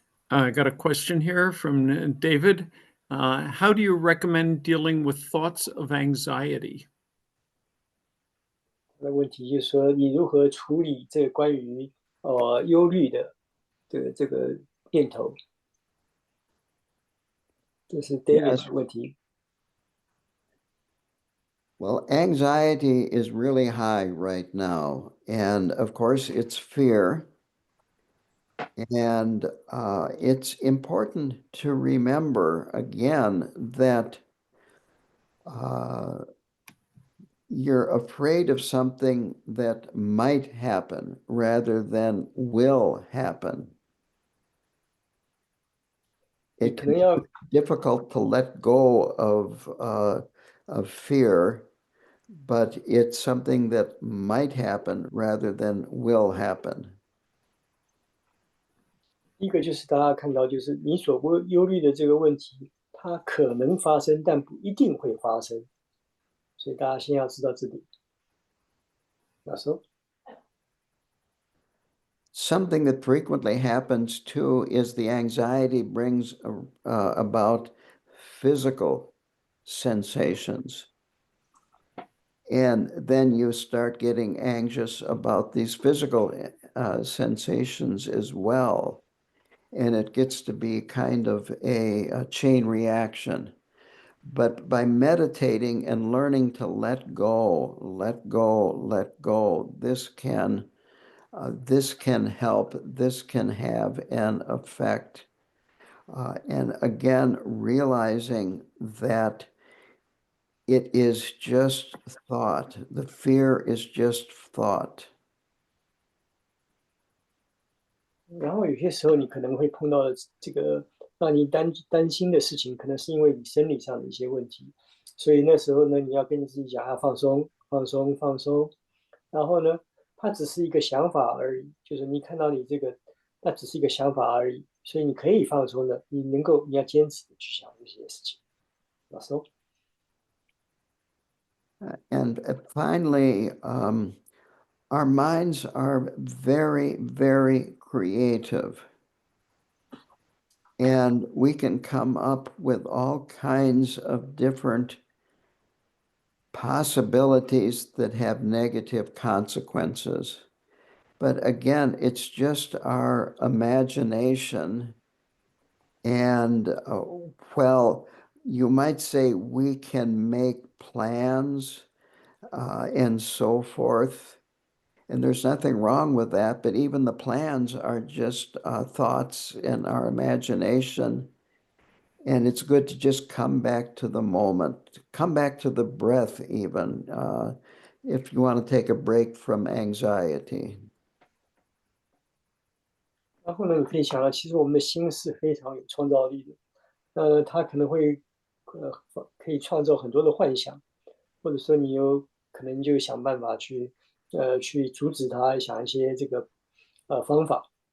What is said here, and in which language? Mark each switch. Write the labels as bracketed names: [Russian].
[English] I got a question here from David. How do you recommend dealing with thoughts of anxiety? [Chinese] 那问题就是说，你如何处理这个关于忧虑的这个念头？这是 David 的问题。 [English] Well, anxiety is really high right now. And of course, it's fear. And it's important to remember again that you're afraid of something that might happen rather than will happen. It can be difficult to let go of fear, but it's something that might happen rather than will happen. [Chinese] 第一个就是大家看到，就是你所忧虑的这个问题，它可能发生，但不一定会发生。所以大家先要知道这点。那时候。 [English] Something that frequently happens too is the anxiety brings about physical sensations. And then you start getting anxious about these physical sensations as well. And it gets to be kind of a chain reaction. But by meditating and learning to let go, let go, let go, this can help, this can have an effect. And again, realizing that it is just thought. The fear is just thought. [Chinese] 然后有些时候你可能会碰到这个让你担心的事情，可能是因为你生理上的一些问题，所以那时候呢，你要跟你自己讲要放松，放松，放松。然后呢，它只是一个想法而已，就是你看到你这个，它只是一个想法而已，所以你可以放松的，你要坚持的去想这些事情。放松。 [English] And finally, our minds are very, very creative. And we can come up with all kinds of different possibilities that have negative consequences. But again, it's just our imagination. And, well, you might say we can make plans and so forth. And there's nothing wrong with that, but even the plans are just thoughts in our imagination. And it's good to just come back to the moment, come back to the breath even, if you want to take a break from anxiety. [Chinese] 然后呢，你可以想到，其实我们的心是非常有创造力的。它可能会可以创造很多的幻想，或者说你有可能就想办法去阻止他，想一些这个方法。